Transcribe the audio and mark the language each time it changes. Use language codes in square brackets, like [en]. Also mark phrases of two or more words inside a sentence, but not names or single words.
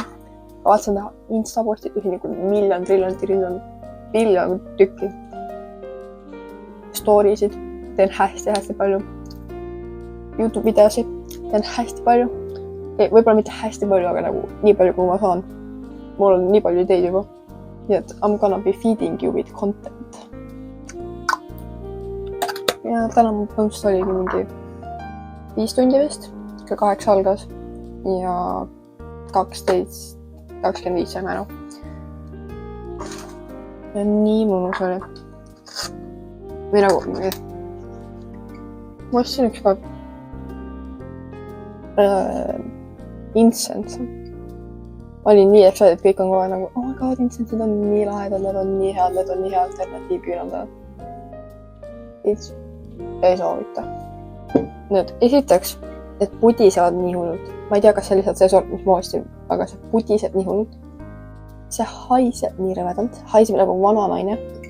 [et] Kavatsen teha Insta-postitusi nagu miljon tükki. Storiesid teen hästi palju. YouTube videosid teen hästi palju. Võib-olla mitte hästi palju, aga nagu nii palju, kui ma saan. Mul on nii palju ideid juba. Nii et [en] I'm gonna be feeding you with content. [et] Ja täna mu põhimõtteliselt oligi mingi 5 tundi vist, kell 8 algas ja 12:25 saime ära. Ja nii mõnus oli. Või nagu, ma ostsin üks päev incense. Ma olin nii excited, kõik on kohe nagu, [en] oh my god, [et] incense'id on nii lahedad, need on nii hea alternatiiv küünaldada. Ei soovita. Nüüd, esiteks, et pudisevad nii hullult. Ma ei tea, kas see lihtsalt see sort, mis ma ostsin, aga see pudiseb nii hullult. See haiseb nii rõvedalt, haiseb nagu vana naine.